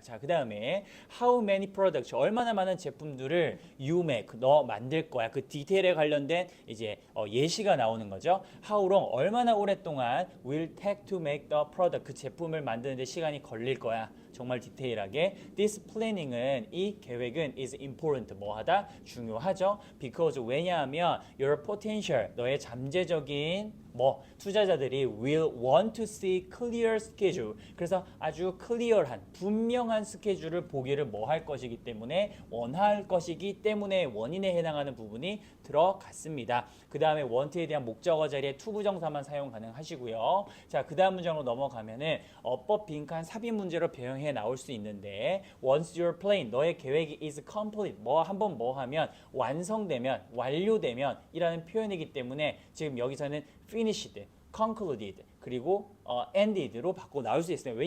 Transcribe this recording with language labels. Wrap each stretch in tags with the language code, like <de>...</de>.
<ko>자, 그 다음에</ko> <en>how many products,</en> <ko>얼마나 많은 제품들을</ko> <en>you make,</en> <ko>너 만들 거야. 그 디테일에 관련된 이제 예시가 나오는 거죠.</ko> <en>how long,</en> <ko>얼마나 오랫동안</ko> <en>will take to make the product, 그 제품을 만드는데 시간이 걸릴 거야.</en> <ko>정말 디테일하게. This planning은, 이 계획은</ko> <en>is important,</en> <ko>뭐하다? 중요하죠.</ko> <en>Because, 왜냐하면 your potential,</en> <ko>너의 잠재적인 투자자들이</ko> <en>will want to see clear schedule.</en> <ko>그래서 아주 클리어한, 분명한 스케줄을 보기를 할 것이기 때문에, 원할 것이기 때문에 원인에 해당하는 부분이 들어갔습니다. 그 다음에 want에 대한 목적어 자리에 to 부정사만 사용 가능하시고요. 자, 그 다음 문장으로 넘어가면은 어법 빈칸 삽입 문제로 변형해 나올 수 있는데,</ko> <en>once your plan,</en> <ko>너의 계획이</ko> <en>is complete,</en> <ko>한번 하면 완성되면, 완료되면 이라는 표현이기 때문에 지금 여기서는 finished, concluded, 그리고 ended로 바꿔 나올 수 있어요.</ko>